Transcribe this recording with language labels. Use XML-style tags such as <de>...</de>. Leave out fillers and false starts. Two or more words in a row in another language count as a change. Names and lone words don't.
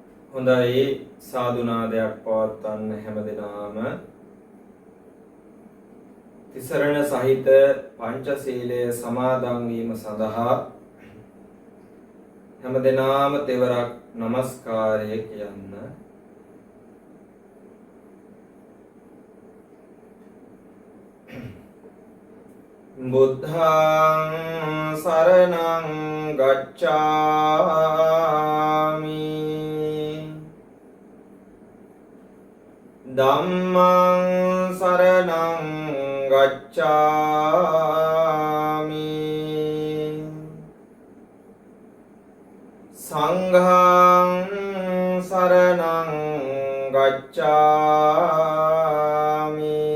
<si>හොඳයි සාදුනාදයක් පවත්වන්න හැමදෙනාම තිසරණ සහිත පංචශීලය සමාදන් වීම සඳහා හැමදෙනාම තෙවරක් নমස්කාරය කියන්න.</si> <pi>බුද්ධං සරණං ගච්ඡාමි ධම්මං සරණං ගච්ඡාමි සංඝං සරණං ගච්ඡාමි</pi>